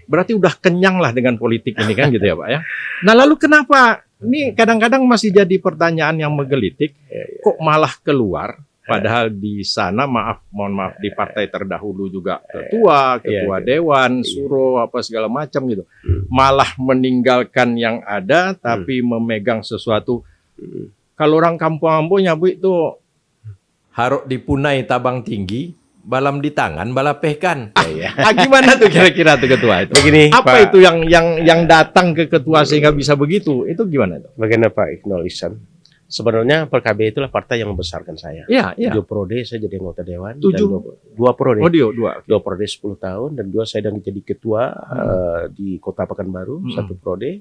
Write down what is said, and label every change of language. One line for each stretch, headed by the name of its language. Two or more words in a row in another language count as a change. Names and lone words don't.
Indonesian: Berarti udah kenyang lah dengan politik ini kan gitu ya Pak ya. Nah lalu kenapa, ini kadang-kadang masih jadi pertanyaan yang menggelitik, kok malah keluar, padahal di sana mohon maaf di partai terdahulu juga ketua Dewan, Suro, apa segala macam gitu. Malah meninggalkan yang ada tapi memegang sesuatu. Kalau orang kampung-kampung Bu itu
Minangkabau: haruk dipunai tabang tinggi, balam di tangan, balapehkan.
Indonesian: Gimana tuh kira-kira tuh Ketua itu? Begini, apa Pak, itu yang datang ke Ketua sehingga bisa begitu? Itu gimana itu? Bagaimana Pak Iknol Ihsan? Sebenarnya PKB itulah partai yang membesarkan saya. 7 periode saya jadi anggota Dewan. 2 periode. 2 periode 10 tahun dan 2 saya dan jadi ketua di Kota Pekanbaru 1 periode.